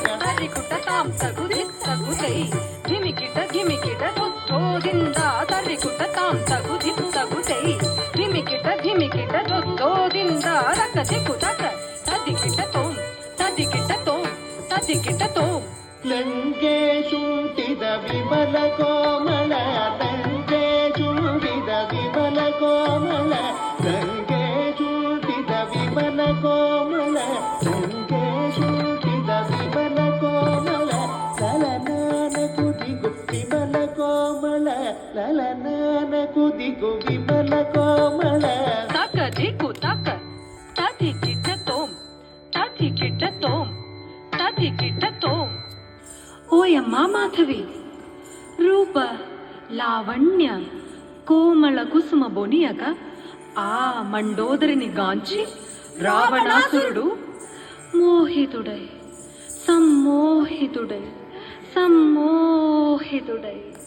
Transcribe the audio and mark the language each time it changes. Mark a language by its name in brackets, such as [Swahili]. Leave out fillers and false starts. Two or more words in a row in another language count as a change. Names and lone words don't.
[Kannada] తరికుట తాం తగుదిం తగుదై ధిమికిట ధిమికిట దొద్దోదింద తరికుట తాం తగుదిం తగుదై ధిమికిట ధిమికిట దొద్దోదింద రకదికు దక తదికిట తోం తదికిట తోం తదికిట తోం ಲಂಕೇಶುಂಟಿದ ವಿಮಲ ಕೋಮಲ ಲಂಕೇಶುಂಟಿದ ವಿಮಲ ಕೋಮಲ ಲಂಕೇಶುಂಟಿದ ವಿಮಲ ಕೋಮಲ ಲಂಕೇಶುಂಟಿದ ವಿಮಲ ಕೋಮಲ ಲಲನಾನ ಕುದಿಗು ವಿಮಲ ಕೋಮಲ ಲಲನಾನ ಕುದಿಗು ವಿಮಲ ಕೋಮಲ తకదికు తక తదికిట తోం తదికిట తోం తదికిట [Telugu] తోం ఓయమ్మా మాధవి రూప లావణ్య కోమల కుసుమ బొనియక ఆ మండోదరిని గాంచి రావణాసురుడు మోహితుడై సమ్మోహితుడై సమ్మోహితుడై